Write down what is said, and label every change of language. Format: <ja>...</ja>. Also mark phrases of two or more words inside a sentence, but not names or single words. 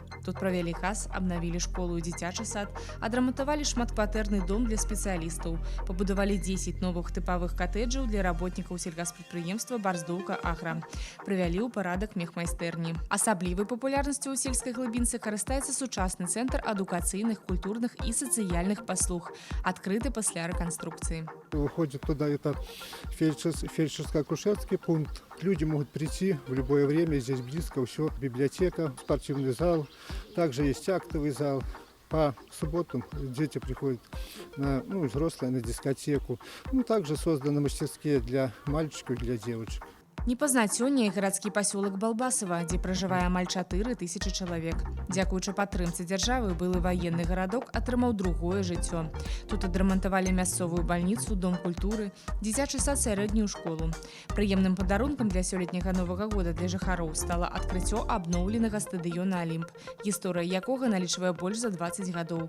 <be>Тут правялі хас, абнавілі школу і дзіцячы сад, адрамантавалі шматкватэрны дом для спецыялістаў, пабудавалі 10 новых тыпавых катэджаў для работнікаў сельгаспрадпрыемства «Барздоўка Агра». Прывялі ў парадак мехмайстэрні. Асаблівай папулярнасцю ў сельскай глыбінцы карыстаецца сучасны цэнтр адукацыйных, культурных і сацыяльных паслуг,</be> <ru>открыты после реконструкции. Выходит туда это фельдшерско-акушерский пункт. Люди могут прийти в любое время, здесь близко все, библиотека, спортивный зал, также есть актовый зал. По субботам дети приходят, взрослые на дискотеку. Также созданы мастерские для мальчиков и для девочек.</ru> <be>Не пазнаць сёння і гарадскі пасёлак Балбасава, дзе пражывае амаль 4000 чалавек. Дзякуючы падтрымцы дзяржавы былы ваенны гарадок атрымаў другое жыццё. Тут адрамантавалі мясцовую бальніцу, дом культуры, дзіцячы сад, сярэднюю школу. Прыемным падарункам для сёлетняга Новага года для жыхароў стала адкрыццё абноўленага стадыёна «Алімп», гісторыя якога налічвае больш за 20 гадоў.</be>